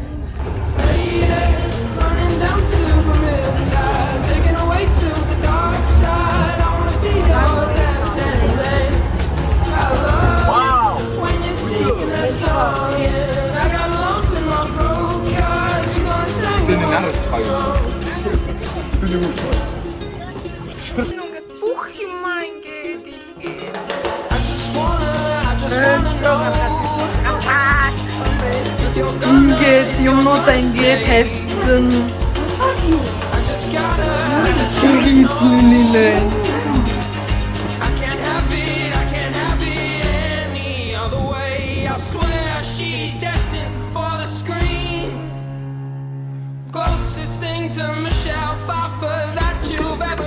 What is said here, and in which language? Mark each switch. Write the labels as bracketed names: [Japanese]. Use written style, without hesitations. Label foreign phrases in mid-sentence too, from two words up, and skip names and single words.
[English] Running down to the riptide, taken away to the dark side. I wanna be your left-hand lane. I love when you're singing that song. Yeah, I got a lump in my throat 'cause you're gonna sing it. [Mongolian] Бүх юмаа ингээд илгээд. [English] I just wanna know if you're gonna. [Mongolian] Ингээд юмнуудаа ингээд тавьчихсан. [English] I just gotta. [Mongolian] Хийлээ. [English] I can't have it any other way. I swear she's destined for the screen. Closest thing to Michelle Pfeiffer that you've